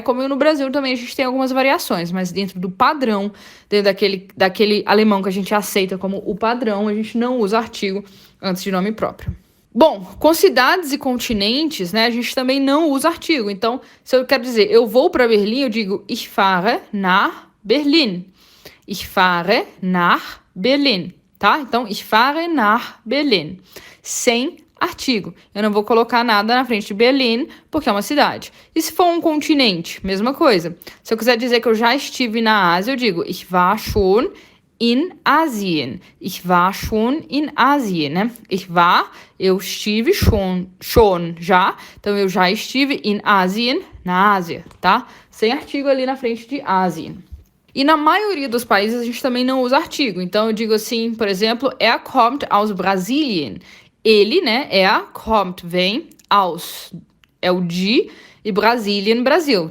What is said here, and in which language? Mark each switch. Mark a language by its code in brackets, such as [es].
[pt] Como no Brasil também a gente tem algumas variações, mas dentro do padrão, dentro daquele alemão que a gente aceita como o padrão, a gente não usa artigo antes de nome próprio. Bom, com cidades e continentes, né, a gente também não usa artigo. Então, se eu quero dizer eu vou para Berlim, eu digo [de] ich fahre nach Berlin. Ich fahre nach Berlin, [pt] tá? Então, [de] ich fahre nach Berlin. [pt] Sem artigo. Eu não vou colocar nada na frente de Berlim, porque é uma cidade. E se for um continente? Mesma coisa. Se eu quiser dizer que eu já estive na Ásia, eu digo [de] ich war schon in Asien. Ich war schon in Asien, né? Ich war, [pt] eu estive schon, já. Então, eu já estive [de] in Asien, [pt] na Ásia, tá? Sem artigo ali na frente de Asien. E na maioria dos países, a gente também não usa artigo. Então, eu digo assim, por exemplo, [de] kommt aus Brasilien. [pt] Ele, né, kommt, vem, aus, é o de, e Brasilien, Brasil.